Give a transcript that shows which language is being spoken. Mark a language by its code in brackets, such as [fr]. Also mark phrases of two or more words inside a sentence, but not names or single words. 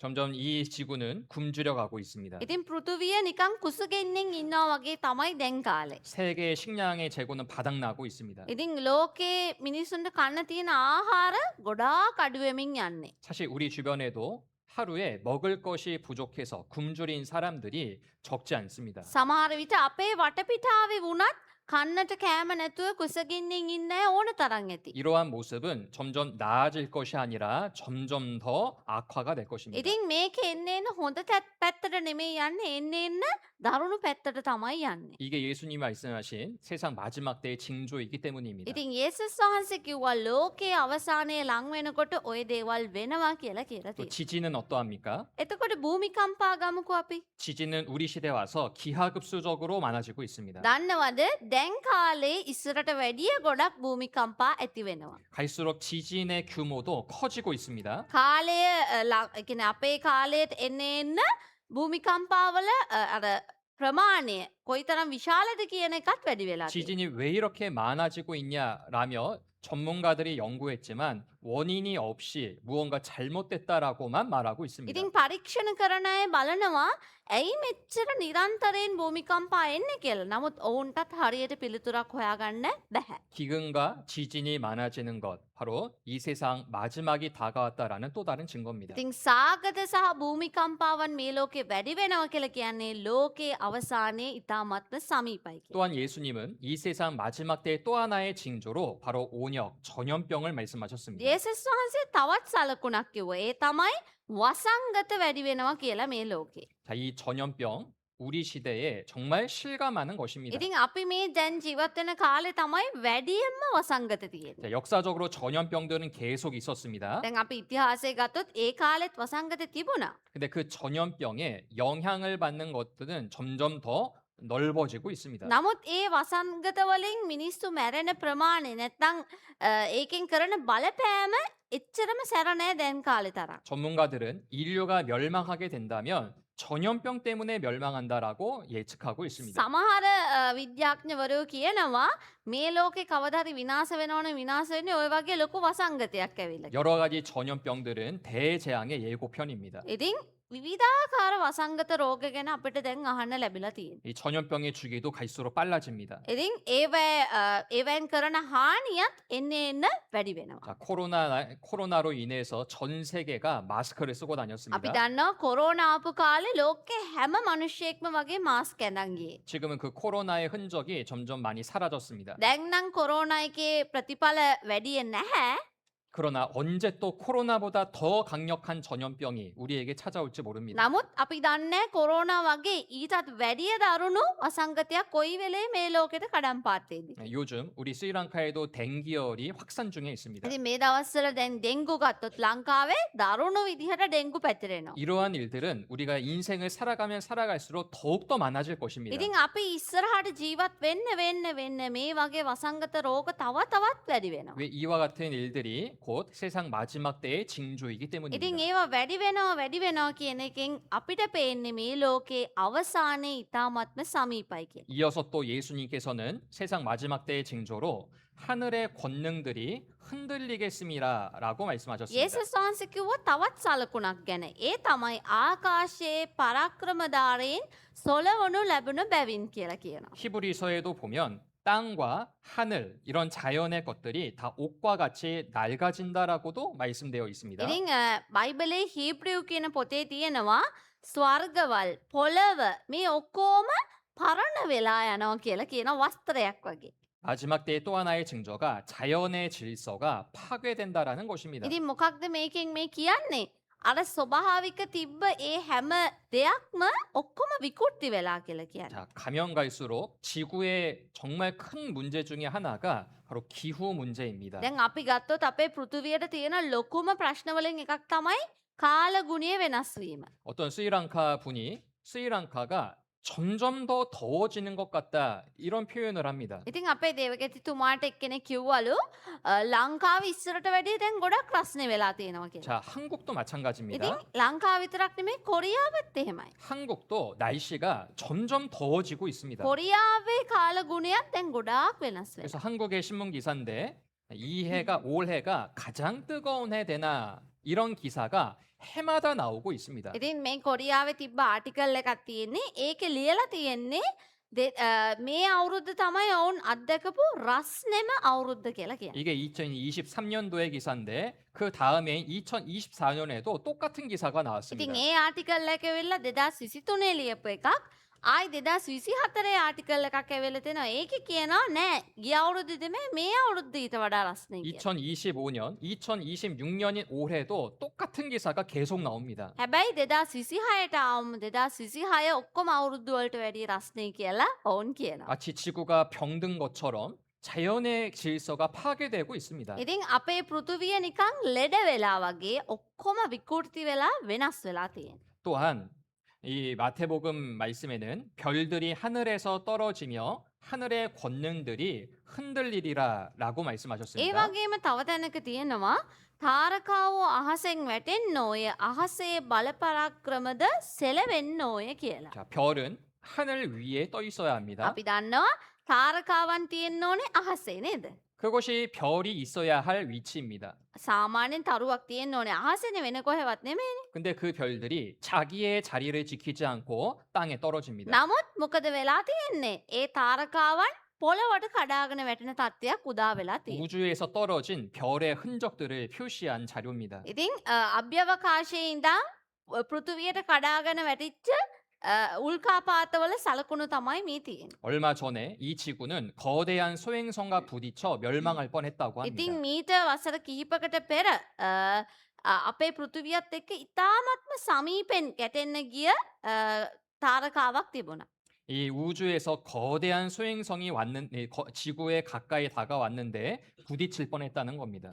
[ko] 점점 이 지구는 굶주려 가고 있습니다. [si] ඉතින් පෘථුවිය නිකන් කුසගෙන්නෙන් ඉන්නවා වගේ තමයි දැන් කාලේ. [ko] 세계의 식량의 재고는 바닥나고 있습니다. [si] ඉතින් ලෝකයේ මිනිස්සුන්ට කන්න තියෙන ආහාර ගොඩාක් අඩු වෙමින් යන්නේ. [ko] 사실 우리 주변에도 하루에 먹을 것이 부족해서 굶주린 사람들이 적지 않습니다. [si] සමහර විට අපේ වටපිටාවේ වුණත් කන්නට කෑම නැතුව කුසගින්නෙන් ඉන්න අය ඕන තරම් ඇති. [ko] 이러한 모습은 점점 나아질 것이 아니라 점점 더 악화가 될 것입니다. [si] ඉතින් මේක එන්න හොඳ පැත්තට නෙමෙයි යන්නේ එන්න දරුණු පැත්තට තමයි යන්නේ. [ko] 이게 예수님이 말씀하신 세상 마지막 때의 징조이기 때문입니다. [si] ඉතින් යේසුස් වහන්සේ කිව්වා ලෝකයේ අවසානයේ ලං වෙනකොට ওই දේවල් වෙනවා කියලා කියලා [ko] 또 [si] තියෙනවා. [ko] 지진은 어떠합니까? [si] එතකොට භූමිකම්පා ගමුකෝ අපි. [ko] 지진은 우리 시대에 와서 기하급수적으로 많아지고 있습니다. [si] දන්නවද දැන් කාලේ ඉස්සරට වැඩිය ගොඩක් භූමිකම්පා ඇති වෙනවා. [ko] 갈수록 지진의 규모도 커지고 있습니다. [si] කාලය කියන්නේ අපේ කාලයට එන්න භූමිකම්පාවල අර ප්‍රමාණය කොයිතරම් විශාලද කියන එකත් වැඩි වෙලා තියෙනවා. [ko] 지진이 왜 이렇게 많아지고 있냐라며 전문가들이 연구했지만 원인이 없이 무언가 잘못됐다라고만 말하고 있습니다. [si] ඉතින් පරීක්ෂණ කරන අය බලනවා ඇයි මෙච්චර නිරන්තරයෙන් භූමිකම්පා එන්නේ කියලා. නමුත් ඔවුන්ටත් හරියට පිළිතුරක් හොයාගන්න බැහැ. [ko] 기근과 지진이 많아지는 것, 바로 이 세상 마지막이 다가왔다라는 또 다른 증거입니다. [si] ඉතින් සාගත සහ භූමිකම්පාවන් මේ ලෝකේ වැඩි වෙනවා කියලා කියන්නේ ලෝකයේ අවසානයේ ඉතාමත්ම සමීපයි කියලා. [ko] 또한 예수님은 이 세상 마지막 때의 또 하나의 징조로 바로 온역, 전염병을 말씀하셨습니다. [si] යේසුස් වහන්සේ තවත් සලකුණක් කිව්වා. ඒ තමයි වසංගත වැඩි වෙනවා කියලා මේ ලෝකේ. [ko] 자, 이 전염병 우리 시대에 정말 실감하는 것입니다. [si] ඉතින් අපි මේ දැන් ජීවත් වෙන කාලේ තමයි වැඩියෙන්ම වසංගත තියෙන්නේ. [ko] 자, 역사적으로 전염병들은 계속 있었습니다. [si] දැන් අපි ඉතිහාසය ගත්තොත් ඒ කාලෙත් වසංගත තිබුණා. [ko] 근데 그 전염병에 영향을 받는 것들은 점점 더 넓어지고 있습니다. [si] නමුත් ඒ වසංගත වලින් මිනිස්සු මැරෙන ප්‍රමාණය නැත්නම් ඒකෙන් කරන බලපෑම එච්චරම සැර නෑ දැන් කාලේ තරම්. [ko] 전문가들은 인류가 멸망하게 된다면 전염병 때문에 멸망한다라고 예측하고 있습니다. [si] සමහර විද්‍යාඥවරු කියනවා මේ ලෝකේ කවදාහරි විනාශ වෙනවනේ විනාශ වෙන්නේ ওই වගේ ලොකු වසංගතයක් ඇවිල්ලා. [ko] 여러 가지 전염병들은 대재앙의 예고편입니다. [si] ඉතින් විවිධාකාර වසංගත රෝග ගැන අපිට දැන් අහන්න ලැබිලා තියෙනවා. [ko] 이 전염병의 주기도 갈수록 빨라집니다. [si] ඉතින් ඒවෙන් කරන හානියත් එන්න වැඩි වෙනවා. [ko] 자, 코로나로 인해서 전 세계가 마스크를 쓰고 [si] අපි [ko] 다녔습니다. [si] දන්නවා කොරෝනා ආපු කාලේ ලෝකේ හැම මිනිහෙක්ම වගේ මාස්ක් අඳන් ගියේ. [ko] 지금은 그 코로나의 흔적이 점점 많이 사라졌습니다. [si] දැන් නම් කොරෝනා එකේ ප්‍රතිඵල වැඩි නැහැ. [ko] 그러나 언제 또 코로나보다 더 강력한 전염병이 우리에게 찾아올지 모릅니다. [si] නමුත් අපි දන්නේ කොරෝනා වගේ ඊටත් වැඩිය දරුණු අසංගතයක් කොයි වෙලේ මේ ලෝකෙට කඩම් පාත්තේද. [ko] 요즘 우리 스리랑카에도 댕기열이 확산 중에 있습니다. [si] ඉතින් මේ දවස්වල දැන් ඩෙංගු ගත්තොත් ලංකාවේ දරුණු විදිහට ඩෙංගු පැතිරෙනවා. [ko] 이러한 일들은 우리가 인생을 살아가면 살아갈수록 더욱더 많아질 것입니다. [si] ඉතින් අපි ඉස්සරහට ජීවත් වෙන්න මේ වගේ වසංගත රෝග තවත් වැඩි වෙනවා. [ko] 왜 이와 같은 일들이 곧 세상 마지막 때의 징조이기 [si] ඉතින් [ko] 때문입니다. [si] ඒවා වැඩි වෙනවා කියන එකෙන් අපිට පේන්නේ මේ ලෝකේ අවසානයේ ඉතාමත්ම සමීපයි කියලා. [ko] 이어서 또 예수님께서는 세상 마지막 때의 징조로 하늘의 권능들이 흔들리겠음이라라고 말씀하셨습니다. [si] යේසුස් වහන්සේ කිව්වා තවත් සලකුණක් ගැන. ඒ තමයි ආකාශයේ පරාක්‍රමධාරීන් සොලවනු ලැබුණ බැවින් කියලා කියනවා. [ko] 히브리서에도 보면 땅과 하늘 이런 자연의 것들이 다 옷과 같이 낡아진다라고도 말씀되어 있습니다. [si] ඉතින් බයිබලේ හීබ්‍රියු කියන පොතේ තියෙනවා ස්වර්ගවල් පොළව මේ ඔක්කොම පරණ වෙලා යනවා කියලා කියන වස්ත්‍රයක් වගේ. [ko] 마지막 때의 또 하나의 징조가 자연의 질서가 파괴된다라는 것입니다. [si] ඉතින් මොකක්ද මේකෙන් මේ කියන්නේ? අර ස්වභාවික තිබ්බ ඒ හැම දෙයක්ම ඔක්කොම විකෘති වෙලා කියලා කියන්නේ. [ko] 자, 가면 갈수록 지구의 정말 큰 문제 중에 하나가 바로 기후 문제입니다. [si] දැන් අපි ගත්තොත් අපේ පෘථිවියට තියෙන ලොකුම ප්‍රශ්න වලින් එකක් තමයි කාල ගුණය වෙනස් වීම. [ko] 어떤 스리랑카 분이 스리랑카가 점점 더 더워지는 것 같다 이런 표현을 합니다. [si] ඉතින් අපේ දේවගතිතුමාට එක්කෙනෙක් කිව්වලු ලංකාව ඉස්සරට වැඩිය දැන් ගොඩක් රස්නේ වෙලා තියෙනවා කියලා. [ko] 자, 한국도 마찬가지입니다. [si] ඉතින් ලංකාව විතරක් නෙමෙයි කොරියාවත් එහෙමයි. [ko] 한국도 날씨가 점점 더워지고 있습니다. [si] කොරියාවේ කාල ගුණයක් දැන් ගොඩාක් වෙනස් වෙනවා. [ko] 그래서 한국의 신문 기사인데 이 해가 올해가 가장 뜨거운 해 되나 이런 기사가 해마다 나오고 있습니다. [si] ඉතින් මේ කොරියාවේ තිබ්බ ආටිකල් එකක් තියෙන්නේ ඒකේ ලියලා තියෙන්නේ මේ අවුරුද්ද තමයි ඔවුන් අත්දකපු රස්නෙම අවුරුද්ද කියලා කියන්නේ. 이게 2023년도의 기사인데 그 다음에 2024년에도 똑같은 기사가 나왔습니다. ඉතින් ඒ ආටිකල් එක ඇවිල්ලා 2023 ලියපු එකක් ආයි 2024 ආටිකල් එකක් ඇවිල්ලා තිනවා. ඒකේ කියනවා නෑ ගිය අවුරුද්දේ මේ අවුරුද්ද ඊට වඩා රස්නේ කියලා. [ko] 2025년, 2026년인 올해도 똑같은 기사가 계속 나옵니다. [si] හැබැයි 2026ට ආවම 2026 ඔක්කොම අවුරුද්ද වලට වැඩි රස්නේ කියලා ඔවුන් කියනවා. [ko] 마치 지구가 병든 것처럼 자연의 질서가 파괴되고 있습니다. [si] ඉතින් අපේ පෘථුවිය නිකන් ලෙඩ වෙලා වගේ ඔක්කොම විකෘති වෙලා වෙනස් වෙලා තියෙනවා. [ko] 또한 이 마태복음 말씀에는 별들이 하늘에서 떨어지며 하늘의 권능들이 흔들리리라라고 [si] ඒ [ko] 말씀하셨습니다. [si] වගේම තව තැනක තියෙනවා තාරකාවෝ අහසෙන් වැටෙන්න ඕය අහසේ බලපරාක්‍රමද සෙලවෙන්න ඕය කියලා. [ko] 자, 별은 하늘 위에 떠 있어야 합니다. [si] අපි දන්නවා තාරකාවන් තියෙන්න ඕනේ අහසේ නේද? [ko] 그것이 별이 있어야 할 위치입니다. [si] සාමාන්‍යයෙන් තරුවක් තියෙන්න ඕනේ අහසේනේ වෙන කොහෙවත් නෙමෙයිනේ. [ko] 근데 그 별들이 자기의 자리를 지키지 않고 땅에 떨어집니다. [si] නමුත් මොකද වෙලා තියෙන්නේ? ඒ තාරකාවන් පොළවට කඩාගෙන වැටෙන තත්ත්වයක් උදා වෙලා තියෙනවා. [ko] 우주에서 떨어진 별의 흔적들을 표시한 자료입니다. [si] ඉතින් අභ්‍යවකාශයේ ඉඳන් පෘථුවියට කඩාගෙන වැටිච්ච උල්කාපාතවල සලකුණු තමයි මේ තියෙන්නේ. [ko] 얼마 전에 이 지구는 거대한 소행성과 부딪혀 멸망할 뻔했다고 [si] ඉතින් [ko] 합니다. [si] මීට වසර කිහිපකට පෙර අපේ පෘථුවියත් එක්ක ඉතාමත්ම සමීපෙන් ගැටෙන්න ගිය තාරකාවක් තිබුණා. [ko] 이 우주에서 거대한 소행성이 지구에 가까이 다가왔는데 부딪힐 뻔했다는 겁니다.